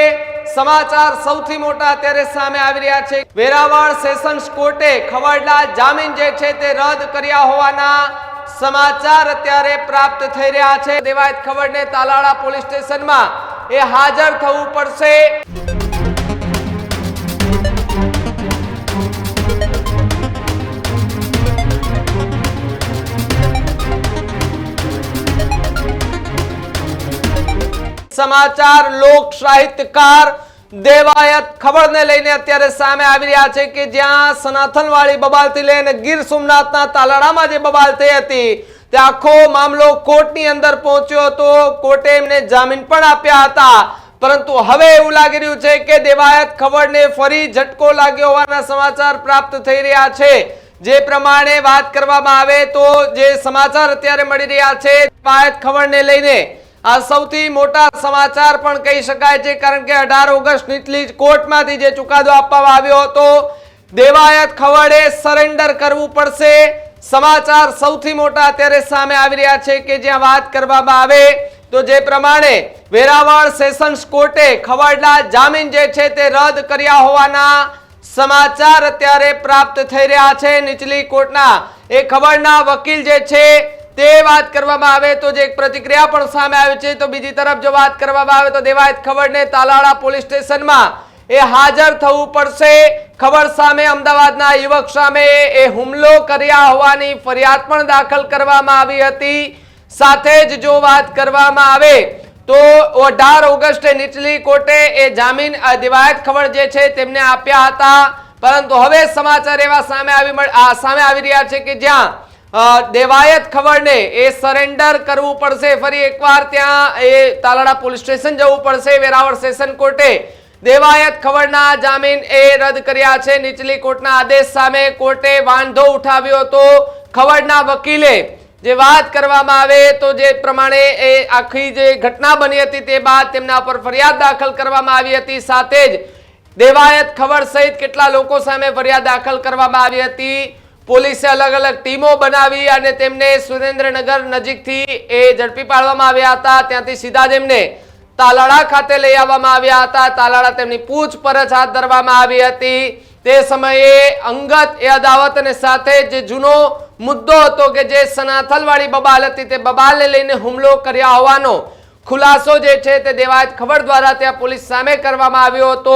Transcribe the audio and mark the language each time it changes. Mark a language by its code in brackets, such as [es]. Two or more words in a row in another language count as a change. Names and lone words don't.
[gu] સમાચાર સૌથી મોટા અત્યારે સામે આવી રહ્યા છે। વેરાવળ સેશન્સ કોર્ટે ખવડના જામીન જે છે તે રદ કર્યા હોવાના સમાચાર અત્યારે પ્રાપ્ત થઈ રહ્યા છે। દેવાયત ખવડને તાલાળા પોલીસ સ્ટેશનમાં હાજર થવું પડશે। સમાચાર લોક સાહિત્યકાર દેવાયત ખબર ને લઈને અત્યારે સામે આવી રહ્યા છે કે જ્યાં સનાતનવાડી બબાલથી લઈને ગીર સોમનાથના તાલાળામાં જે બબાલ થઈ હતી તે આખો મામલો કોર્ટની અંદર પહોંચ્યો હતો। કોર્ટે એમને જામીન પણ આપ્યા હતા, પરંતુ હવે એવું લાગી રહ્યું છે કે દેવાયત ખબરને ફરી ઝટકો લાગ્યો હોવાના સમાચાર પ્રાપ્ત થઈ રહ્યા છે। જે પ્રમાણે વાત કરવામાં આવે તો જે સમાચાર અત્યારે મળી રહ્યા છે દેવાયત ખબરને લઈને આ સૌથી મોટા સમાચાર પણ કહી શકાય છે, કારણ કે 18 ઑગસ્ટ નીટલી કોર્ટમાંથી જે ચુકાદો આપવામાં આવ્યો હતો દેવાયત ખવડે સરેન્ડર કરવું પડશે। સમાચાર સૌથી મોટા અત્યારે સામે આવી રહ્યા છે કે જ્યાં વાત કરવામાં આવે તો જે પ્રમાણે વેરાવળ સેશન્સ કોર્ટે ખવડના જામીન જે છે તે રદ કર્યા હોવાના સમાચાર અત્યારે પ્રાપ્ત થઈ રહ્યા છે। નીચલી કોર્ટના ખવડના વકીલ જે છે તે વાત કરવામાં આવે તો જે એક પ્રતિક્રિયા પણ સામે આવી છે, તો બીજી તરફ જો વાત કરવામાં આવે તો દેવાયત ખવડને તાલાળા પોલીસ સ્ટેશનમાં હાજર થવું પડશે। ખવડ સામે અમદાવાદના યુવક સામે હુમલો કર્યા હોવાની ફરિયાદ પણ દાખલ કરવામાં આવી હતી। સાથે જ જો વાત કરવામાં આવે તો 18 ઓગસ્ટે નીચલી કોર્ટે જામીન દેવાયત ખવડ જે છે તેમને આપ્યા હતા, પરંતુ હવે સમાચાર એવા સામે આવી રહ્યા છે કે જ્યાં દેવાયત ખવડને સરેન્ડર કરવું પડશે। ફરી એકવાર ત્યાં તાલાળા પોલીસ સ્ટેશન જવું પડશે। વેરાવળ સેશન કોર્ટે દેવાયત ખવડના જામીન રદ કર્યા છે। નીચલી કોર્ટના આદેશ સામે કોર્ટે વાંધો ઉઠાવ્યો હતો। ખવડના વકીલે જે વાત કરવામાં આવે તો જે પ્રમાણે આખી જે ઘટના બની હતી તે બાદ તેમના પર ફરિયાદ દાખલ કરવામાં આવી હતી। સાથે જ દેવાયત ખવડ સહિત કેટલા લોકો સામે ફરિયાદ દાખલ કરવામાં આવી હતી। પોલીસે અલગ અલગ ટીમો બનાવી અને તેમને સુરેન્દ્રનગર નજીકથી ઝડપી પાડવામાં આવ્યા હતા। ત્યાંથી સીધા જ એમને તાલાળા ખાતે લઈ આવવામાં આવ્યા હતા। તાલાળા તેમની પૂછપરછ હાથ ધરવામાં આવી હતી। તે સમયે અંગત અદાવત અને સાથે જે જૂનો મુદ્દો હતો કે જે સનાથલવાળી બબાલ હતી તે બબાલને લઈને હુમલો કર્યા હોવાનો ખુલાસો જે છે તે દેવાયત ખબર દ્વારા ત્યાં પોલીસ સામે કરવામાં આવ્યો હતો।